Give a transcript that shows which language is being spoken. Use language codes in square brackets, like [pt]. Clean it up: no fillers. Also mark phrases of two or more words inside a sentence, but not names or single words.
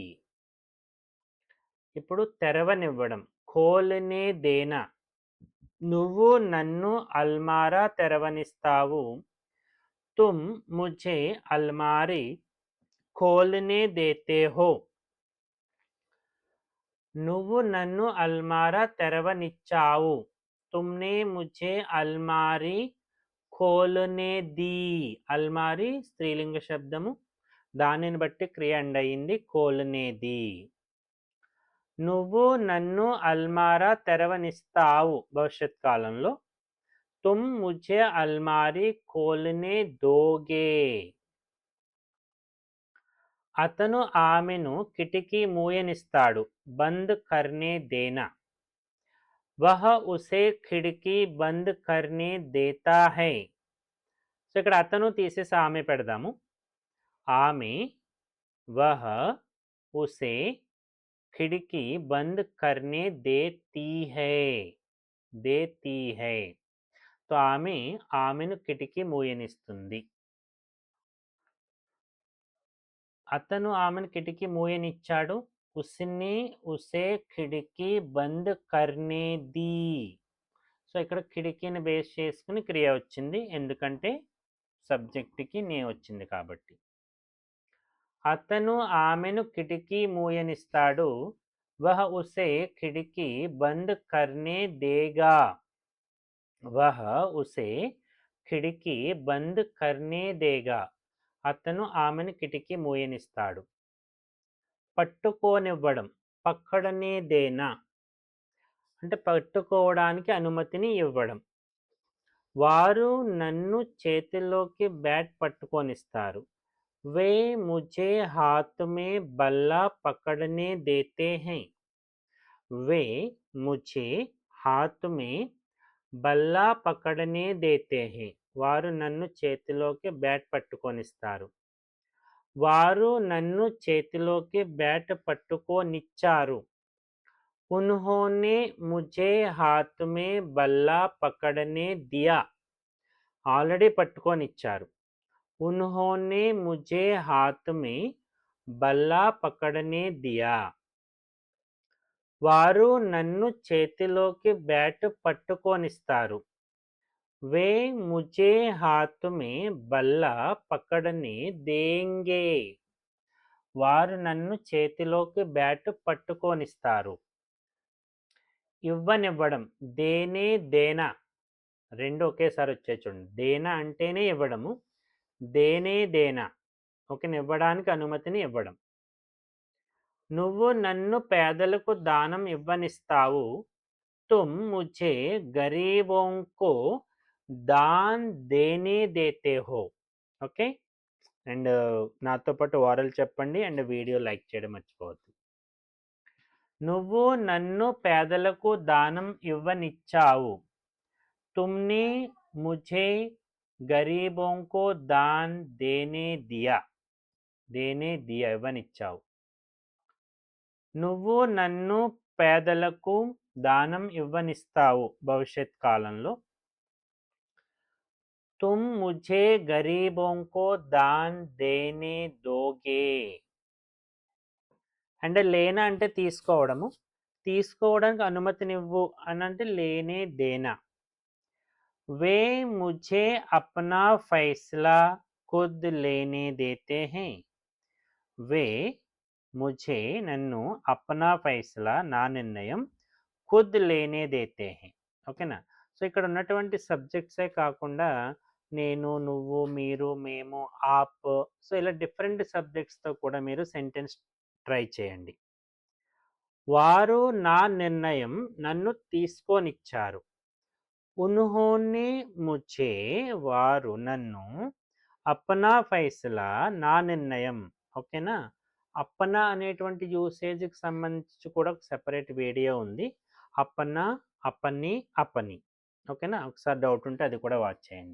[te] ఇప్పుడు తెరవనివ్వడం, [hi] खोलने देना. [te] నువ్వు నన్ను అల్మారా తెరవనిస్తావు. [hi] तुम मुझे अलमारी खोलने देते हो. [te] నువ్వు నన్ను అల్మారా తెరవనిచ్చావు. [hi] तुमने मुझे अलमारी खोलने दी. [te] అల్మారీ స్త్రీలింగ శబ్దము, దానిని బట్టి క్రియ ఎండ్ అయింది, [hi] खोलने दी. [te] నువ్వు నన్ను అల్మారా తెరవనిస్తావు భవిష్యత్ కాలంలో. [hi] तुम मुझे अलमारी खोलने दोगे. [te] అతను ఆమెను కిటికీ మూయనిస్తాడు. [hi] बंद करने देना. वह उसे खिड़की बंद करने देता है. [te] సో ఇక్కడ అతను తీసేసి ఆమె పెడదాము. ఆమె [hi] वह उसे खिड़की बंद करने देती है. देती है. [te] సో ఆమె ఆమెను కిటికీ మూయనిస్తుంది. అతను ఆమెను కిటికీ మూయనిచ్చాడు. [hi] उसने उसे खिड़की बंद करने दी. [te] సో ఇక్కడ కిటికీని బేస్ చేసుకుని క్రియ వచ్చింది, ఎందుకంటే సబ్జెక్ట్కి నే వచ్చింది కాబట్టి. అతను ఆమెను కిటికీ మూయనిస్తాడు. [hi] वह उसे खिड़की बंद करने देगा. वह उसे खिड़की बंद करने देगा. [te] అతను ఆమెను కిటికీ మూయనిస్తాడు. పట్టుకోనివ్వడం, [hi] पकड़ने देना [te] అంటే పట్టుకోవడానికి అనుమతిని ఇవ్వడం. వారు నన్ను చేతిలోకి బ్యాట్ పట్టుకొనిస్తారు. [hi] वे मुझे हाथ में बल्ला पकड़ने देते हैं. वे मुझे हाथ में बल्ला पकड़ने देते हैं. [te] వారు నన్ను చేతిలోకి బ్యాట్ పట్టుకొనిస్తారు. వారు నన్ను చేతిలోకి బ్యాట్ పట్టుకోనిచ్చారు. [hi] उन्होंने मुझे हाथ में बल्ला पकड़ने दिया. [te] ఆల్రెడీ పట్టుకొనిచ్చారు. [hi] उन्होंने मुझे हाथ में बल्ला पकड़ने दिया. [te] వారు నన్ను చేతిలోకి బ్యాట్ పట్టుకొనిస్తారు. [hi] वे मुझे हाथ में बल्ला पकड़ने देंगे. [te] వారు నన్ను చేతిలోకి బ్యాట్ పట్టుకొనిస్తారు. ఇవ్వనివ్వడం, [hi] देने देना [te] రెండు ఒకేసారి వచ్చాయి చూడండి. దేనా అంటేనే ఇవ్వడము, [hi] देने देना [te] ఓకేనా, ఇవ్వడానికి అనుమతిని ఇవ్వడం. నువ్వు నన్ను పేదలకు దానం ఇవ్వనిస్తావు. [hi] तुम मुझे गरीबों को दान देने देते हो. [te] ఓకే, అండ్ నాతో పాటు ఓరల్ చెప్పండి అండ్ వీడియో లైక్ చేయడం మర్చిపోవద్దు. నువ్వు నన్ను పేదలకు దానం ఇవ్వనిచ్చావు. [hi] तुमने मुझे गरीबों को दान देने दिया. देने दिया ఇవ్వనిచ్చావు. [te] నువ్వు నన్ను పేదలకు దానం ఇవ్వనిస్తావు భవిష్యత్ కాలంలో. [hi] तुम मुझे गरीबों को दान देने दोगे. [te] అంటే లేనా అంటే తీసుకోవడము, తీసుకోవడానికి అనుమతినివ్వు అని అంటే [hi] लेने देना. वे मुझे अपना फैसला खुद लेने देते हैं. वे मुझे నన్ను अपना फैसला [te] నా నిర్ణయం [hi] खुद लेने देते हैं. [te] ఓకేనా. సో ఇక్కడ ఉన్నటువంటి సబ్జెక్ట్సే కాకుండా నేను, నువ్వు, మీరు, మేము, ఆప్, సో ఇలా డిఫరెంట్ సబ్జెక్ట్స్తో కూడా మీరు సెంటెన్స్ ట్రై చేయండి. వారు నా నిర్ణయం నన్ను తీసుకోనిచ్చారు. [hi] उन्होंने मुझे [te] వారు నన్ను, [hi] अपना फैसला [te] నా నిర్ణయం. ఓకేనా. అప్పనా అనేటువంటి యూసేజ్కి సంబంధించి కూడా ఒక సెపరేట్ వీడియో ఉంది. అప్పనా, అపని, అపని. ఓకేనా, ఒకసారి డౌట్ ఉంటే అది కూడా వాచ్ చేయండి.